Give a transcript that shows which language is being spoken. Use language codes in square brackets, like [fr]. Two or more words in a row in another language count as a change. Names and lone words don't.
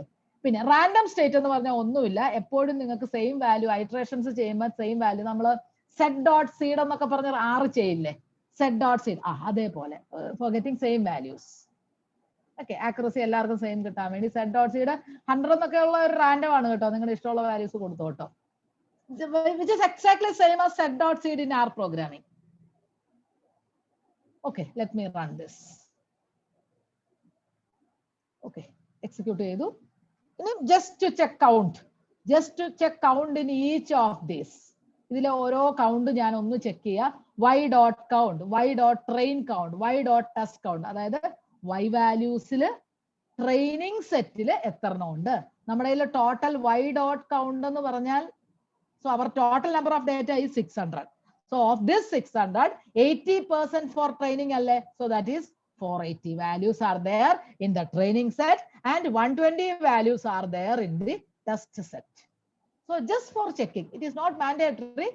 [ml] പിന്നെ [en] random state [ml] എന്ന് പറഞ്ഞാൽ ഒന്നുമില്ല. എപ്പോഴും നിങ്ങൾക്ക് [en] same value iterations [ml] ചെയ്യുമ്പോൾ [en] same value. [ml] നമ്മൾ [en] set dot seed [ml] എന്നൊക്കെ പറഞ്ഞ 6 ചെയ്യില്ലേ, [en] set dot seed, [ml] അതേപോലെ [en] for getting same values. [ml] ഓക്കെ, ആക്യുറസി എല്ലാവർക്കും സെയിം കിട്ടാൻ വേണ്ടി [en] set dot seed 100 [ml] എന്നൊക്കെ ഉള്ള ഒരു റാൻഡം ആണ് കേട്ടോ. നിങ്ങളുടെ ഇഷ്ടമുള്ള വാല്യൂസ് കൊടുത്തു കേട്ടോ. [en] which is exactly same as set dot seed in R programming. Okay, let me run this. Okay, execute ചെയ്തു. Just to check count in each of these. [ml] ഇതിലെ ഓരോ കൗണ്ട് ഞാൻ ഒന്ന് ചെക്ക് ചെയ്യാം. [en] y dot count, y dot train count, y dot test count. [ml] അതായത് y വാല്യൂസിൽ ട്രെയിനിങ് സെറ്റിൽ എത്ര എണ്ണം ഉണ്ട്. നമ്മുടെ കയ്യിൽ [en] ടോട്ടൽ y dot count [ml] എന്ന് പറഞ്ഞാൽ, [en] so our total number of data is 600. So of this 600, 80% for training alle. So that is 480 values are there in the training set and 120 values are there in the test set. So just for checking, it is not mandatory.